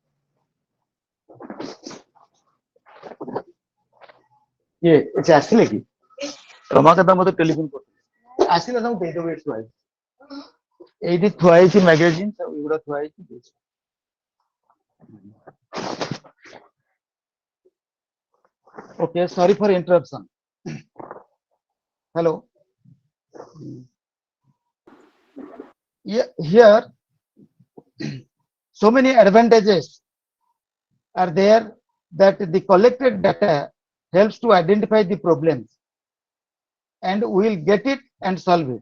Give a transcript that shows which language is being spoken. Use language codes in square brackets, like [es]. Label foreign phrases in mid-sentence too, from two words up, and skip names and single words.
[hi] ये अच्छा [or] ଆସିଲେ କି ରମାକାନ୍ତ ମତେ ଟେଲିଫୋନ କରୁଥିଲେ ଆସିଲେ ତାଙ୍କୁ ଦେଇଦେବୁ ଏଠି ଥୁଆ ହେଇଛି ଏଇଠି ଥୁଆ ହେଇଛି ମ୍ୟାଗାଜିନ୍ ସବୁ ଏଗୁଡ଼ା ଥୁଆ ହେଇଛି [en] okay sorry for interruption hello yeah, here so many advantages are there that the collected data helps to identify the problems and we will get it and solve it.